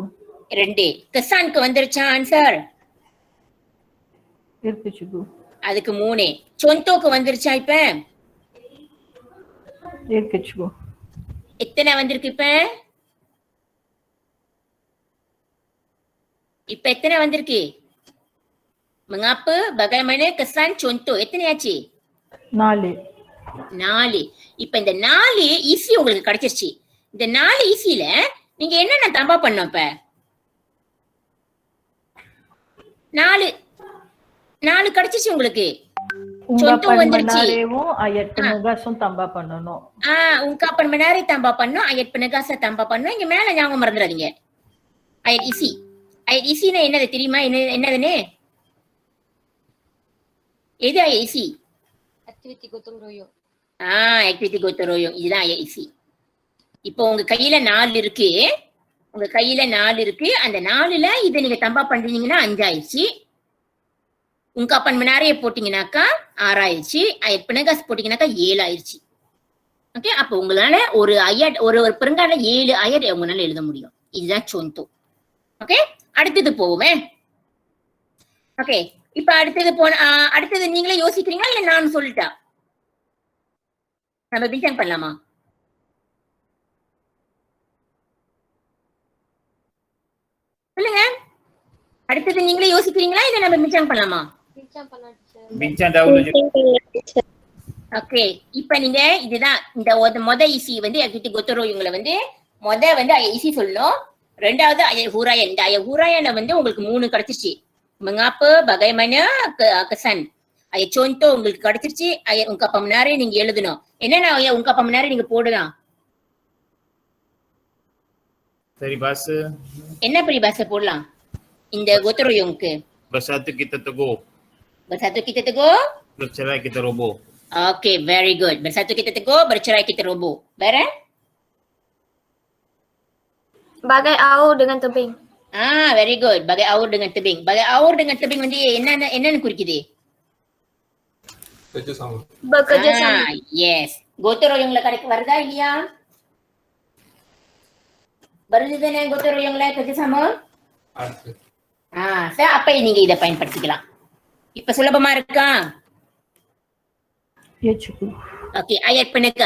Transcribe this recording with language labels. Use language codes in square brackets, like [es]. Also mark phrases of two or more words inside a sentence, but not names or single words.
[ta] 2. கசானுக்கு வந்துருச்சா ஆன்சர்? இருக்கு cikgu. அதுக்கு 3. சொந்தோக்கு வந்துருச்சா இப்ப? இருக்கு cikgu. எத்தனை வந்திருக்கு இப்ப? இப்ப எத்தனை வந்திருக்கு? [ms] mengapa, bagaimana, kesan, contoh. [ta] எத்தனை ஆச்சு? 4. இப்ப இந்த 4 ஈஸி உங்களுக்கு கிடைச்சிருச்சு. இந்த 4 ஈஸில நீங்க என்னென்ன தம்பா பண்ணோம்? இப்ப 4 கிடைச்சிருச்சு உங்களுக்கு. [ms] ungkapan menareவும் ayat penegasun tambah பண்ணனும். ungkapan menare tambah பண்ணனும், ayat penegasan tambah பண்ணனும். [ta] இங்க மேல ஞாபகம் மறந்துடாதீங்க. [ms] ayat isi. ayat isiனா [ta] என்னது தெரியுமா? என்னதுன்னு? [ms] எது ayat isi? ஆக்டிவிட்டி gotong royong. ஆக்டிவிட்டி gotong royong. இதுதான் ayat isi. [ta] இப்போ உங்க கையில 4 இருக்கு. அந்த 4ல இதை நீங்க தம்பா பண்றீங்கன்னா 5 ஆயிடுச்சு. [ms] ungkapan menare [ta] போட்டீங்கன்னாக்கா 6 ஆயிடுச்சு. [ms] ayat penegas [ta] போட்டீங்கன்னாக்கா 7 ஆயிடுச்சு. ஓகே, அப்ப உங்களால ஒரு ayat ஒரு பெருங்கால 7 ayat உங்களால எழுத முடியும். இதுதான் contoh. ஓகே, அடுத்தது போவோமே. ஓகே, இப்ப அடுத்தது நீங்களே யோசிக்கிறீங்களா இல்ல நான் சொல்லிட்டா? நம்ம பிஞ்சன் பண்ணலாமா? சொல்லுங்க, அடுத்தது நீங்களே யோசிக்கிறீங்களா இல்ல நம்ம பிஞ்சன் பண்ணலாமா? [ms] bincang dahulu je. [ta] ஓகே, இப்ப நீங்க இதுதான் இந்த மொத ஈசி வந்து ஆக்டிவிட்டி கோத்தரோயவங்களை வந்து வந்து ஈசி சொல்லணும். ரெண்டாவது [ms] ayat huraian. [ta] இந்த [ms] ayat huraian [ta] வந்து உங்களுக்கு 3 கிடைச்சிருச்சு. [ms] mengapa, bagaimana, kesan. ayat contoh [ta] உங்களுக்கு கிடைச்சிருச்சு. [ms] ayat ungkapan menare [ta] நீங்க எழுதணும். என்னென்ன [ms] ayat ungkapan menare [ta] நீங்க போடலாம்? [ms] Peribahasa. [ta] என்ன peribahasa போடலாம் இந்த கோத்தரோயவங்களுக்கு? [ms] Bersatu kita teguh. Bersatu kita teguh, bercerai kita roboh. [en] Okay, very good. [ms] Bersatu kita teguh, bercerai kita roboh. Bara? Bagai aur dengan tebing. [en] Very good. [ms] Bagai aur dengan tebing. Bagai aur dengan tebing [ta] வந்து என்னன்னு குறிக்குது? [ms] Kerjasama. Bekerjasama. [en] Yes. [ta] கோத்தரோயவங்களை கடைக்கு வருதா இல்லையா? வருது தானே கோத்தரோயவங்களை kerjasama? அப்ப நீங்க இதை பயன்படுத்திக்கலாம். இப்ப சுலபமா இருக்கா? ஓகே, [ms] ayat penegas.